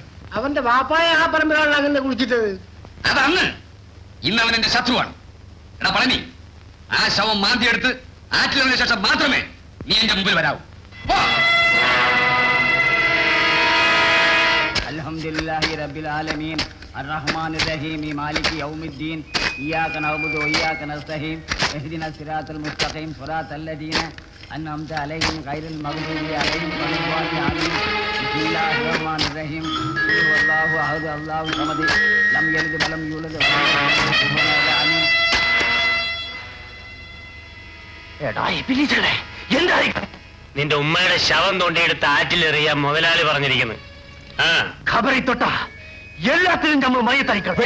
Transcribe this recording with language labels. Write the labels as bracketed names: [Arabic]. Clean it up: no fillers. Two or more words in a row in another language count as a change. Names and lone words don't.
[Malayalam] അവന്റെ വാപ്പായ ആ പറമ്പിലാണ് അങ്ങനെ കുളിച്ചിട്ടത്. അതന്ന്. ഇന്ന് അവൻ എന്റെ ശത്രുവാണ്. എടാ പളനി, ആ ശവം മാന്തിയെടുത്ത് ആറ്റിലതിനു ശേഷം മാത്രമേ നീ എന്റെ മുമ്പിൽ വരാവൂ. [Arabic] الحمد لله رب العالمين الرحمن الرحيم مالك يوم الدين إياك نعبد وإياك نستعين اهدنا الصراط المستقيم صراط الذين أنعمت عليهم غير المغضوب عليهم ولا الضالين آمين بسم الله الرحمن الرحيم قل هو الله أحد الله الصمد لم يلد ولم يولد ولم يكن له كفوا أحد آمين. [Malayalam] എടാ ഇബിലീസുകളെ, എന്താ നിന്റെ ഉമ്മയുടെ ശവം തോണ്ടിയെടുത്ത് ആറ്റിലെറിയാൻ മുതലാളി പറഞ്ഞിരിക്കുന്നു. ഖബറി തൊട്ട എല്ലാത്തിനും നമ്മൾ മയ്യത്തയക്കണം.